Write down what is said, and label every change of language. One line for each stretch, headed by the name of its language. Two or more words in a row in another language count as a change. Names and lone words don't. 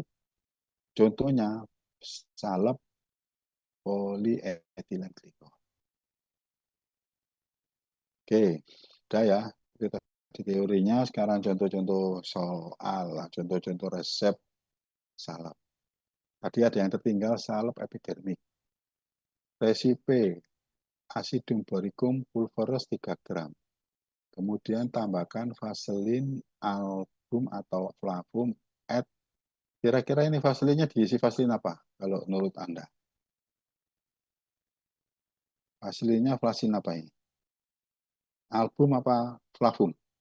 Indonesian: Contohnya salep polyethylene glikol. Oke, udah ya. Itu tadi teorinya, sekarang contoh-contoh soal, contoh-contoh resep salep. Tadi ada yang tertinggal salep epidermik.
Latin: Resipe acidum boricum pulveris 3 gram.
Indonesian: Kemudian tambahkan vaselin album atau flavum add. Kira-kira ini vaselinnya diisi vaselin apa kalau menurut Anda? Vaselinnya vaselin apa ini? Album apa flavum?